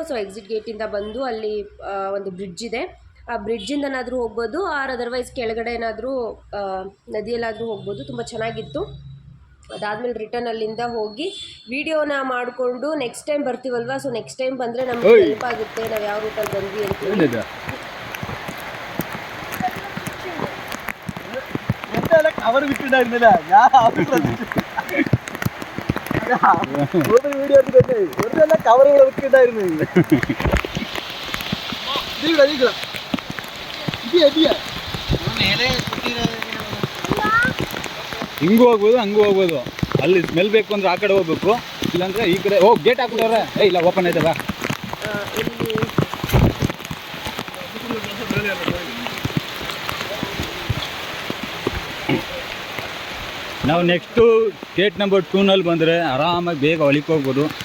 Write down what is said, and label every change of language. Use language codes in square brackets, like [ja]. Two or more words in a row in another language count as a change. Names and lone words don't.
[en] so exit [kn] ಗೇಟಿಂದ ಬಂದು ಅಲ್ಲಿ ಒಂದು ಬ್ರಿಡ್ಜ್ ಇದೆ, ಆ ಬ್ರಿಡ್ಜಿಂದನಾದರೂ ಹೋಗ್ಬೋದು, [en] or otherwise [kn] ಕೆಳಗಡೆ ಏನಾದರೂ ನದಿಯಲ್ಲಾದರೂ ಹೋಗ್ಬೋದು. ತುಂಬ ಚೆನ್ನಾಗಿತ್ತು. ಅದಾದಮೇಲೆ ರಿಟರ್ನ್ ಅಲ್ಲಿಂದ ಹೋಗಿ ವಿಡಿಯೋನ ಮಾಡಿಕೊಂಡು [en] next time [kn] ಬರ್ತೀವಲ್ವ, [en] so next time [kn] ಬಂದರೆ ನಮಗೆ ಹೆಲ್ಪ್ ಆಗುತ್ತೆ ನಾವು ಯಾವ ರೂಟಲ್ಲಿ ಬಂದ್ವಿ ಅಂತ. [ml] കവർ വിട്ടിട്ടുണ്ടായിരുന്നില്ല ഞാൻ വീഡിയോ എടുത്തിട്ടേ വെറുതെ കവറുകൾ വിട്ടിട്ടുണ്ടായിരുന്നു. [kn] ಹಿಂಗೂ ಹೋಗ್ಬೋದು ಹಂಗೂ ಹೋಗ್ಬೋದು. ಅಲ್ಲಿ ಸ್ಮೆಲ್ ಬೇಕು ಅಂದ್ರೆ ಆ ಕಡೆ ಹೋಗ್ಬೇಕು, ಇಲ್ಲಾಂದ್ರೆ ಈ ಕಡೆ ಹೋಗಿ ಗೇಟ್ ಹಾಕ್ಬಿಟ್ಟವ್ರೆ. ಇಲ್ಲ ಓಪನ್ ಐತಲ್ಲ. ನಾವು [en] next gate number [kn] 2ನಲ್ಲಿ ಬಂದರೆ ಆರಾಮಾಗಿ ಬೇಗ ಹೊಲಿಕ್ಕೆ ಹೋಗ್ಬೋದು.